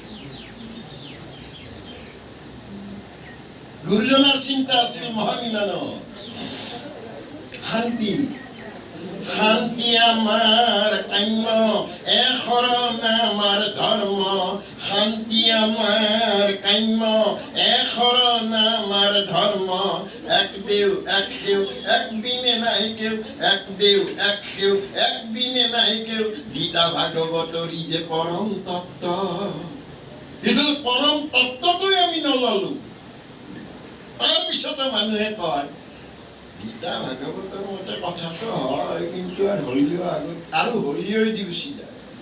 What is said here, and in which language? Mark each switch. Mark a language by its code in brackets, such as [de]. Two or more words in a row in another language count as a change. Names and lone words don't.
[as] গুৰুজনাৰ চিন্তা আছিল মহামিলন, শান্তি। শান্তি আমাৰ কাম্য, এক শৰণ আমাৰ ধৰ্ম। শান্তি আমাৰ কাম্য, এক শৰণ আমাৰ ধৰ্ম। এক দেও এক সেউ, এক বিনে নাই কেউ, এক দেও এক সেউ, এক বিনে নাই কেউ। গীতা ভাগৱতৰ ই যে পৰম তত্ত্ব, কিন্তু পৰম তত্ত্বটোৱে আমি নললো। তাৰপিছতো মানুহে কয় গীতা ভাগৱতৰ মতে কথাটো হয়, কিন্তু আৰু হলিও আগত আৰু হলিও দি গুচি যায়।